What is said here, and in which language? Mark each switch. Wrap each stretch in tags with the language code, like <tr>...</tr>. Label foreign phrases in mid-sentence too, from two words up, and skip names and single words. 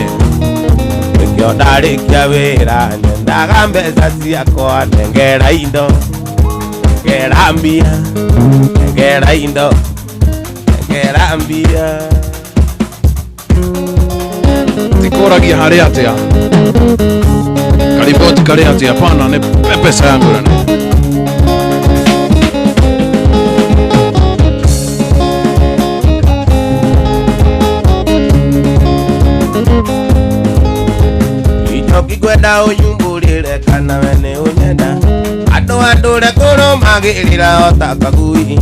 <ki>nĩkĩo ndarĩkia wĩra nyendaga mbeca ciakwa nengera indo nengera mbia nengera indo nengera mbia tikũragia harĩa atĩa kariboti karĩa atĩa pana nĩ</ki> <sw>pesa yangu</sw> <ki>nani ichokikwenda ũnyumbũrĩre kana we nĩ ũnyenda andũ kũrũmagĩrĩra ota kagui</ki>